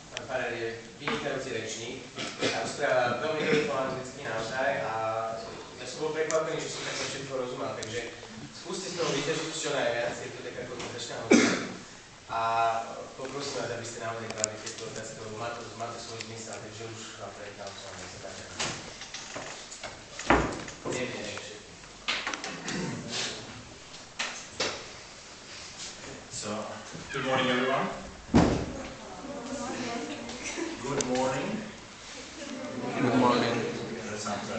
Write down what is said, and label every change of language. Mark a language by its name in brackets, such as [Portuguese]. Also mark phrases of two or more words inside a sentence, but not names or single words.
[Slovak] Páter je vynikajúci rečník a rozpráva veľmi dobrý po anglicky naozaj a ja som bol prekvapený, že som takto všetko rozumel, takže skúste z toho vyťažiť čo najviac, je to taká konverzačná hodina a poprosím vás, aby ste naozaj kladli tieto otázky, lebo má to svoj zmysel, takže už vám prekal som, nech sa páči. [English] So, good morning everyone. Good morning. Good morning. That sounds good.